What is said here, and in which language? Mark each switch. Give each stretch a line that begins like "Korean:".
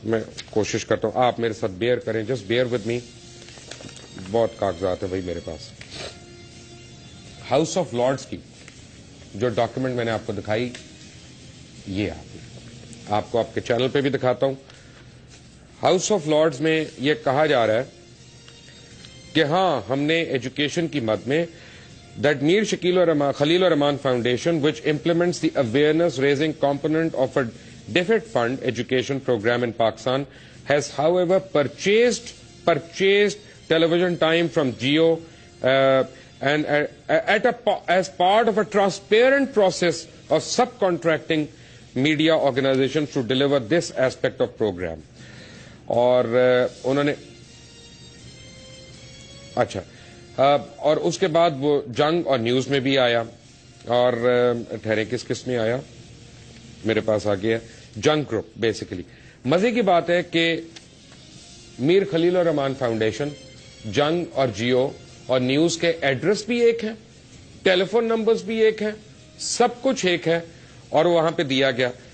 Urdu: میں کوشش کرتا ہوں, آپ میرے ساتھ بیئر کریں,
English: Just bear with me.
Urdu: بہت کاغذات ہیں بھائی میرے پاس. ہاؤس آف لارڈز کی جو ڈاکیومنٹ میں نے آپ کو دکھائی, یہ آپ کو آپ کے چینل پہ بھی دکھاتا ہوں. ہاؤس آف لارڈز میں یہ کہا جا رہا ہے کہ ہاں ہم نے ایجوکیشن کی مد میں
English: that Mir Khalil Rahman Foundation, which implements the awareness raising component of a DFID fund education program in Pakistan, has however purchased television time from Jio and as part of a transparent process of subcontracting media organizations to deliver this aspect of program.
Urdu: اور انہوں نے اچھا اور اس کے بعد وہ جنگ اور نیوز میں بھی آیا, اور ٹھہرے کس میں آیا, میرے پاس آ گیا جنگ گروپ. بیسیکلی مزے کی بات ہے کہ میر خلیل الرحمان فاؤنڈیشن, جنگ اور جیو اور نیوز کے ایڈریس بھی ایک ہیں, ٹیلی فون نمبرز بھی ایک ہیں, سب کچھ ایک ہے, اور وہاں پہ دیا گیا.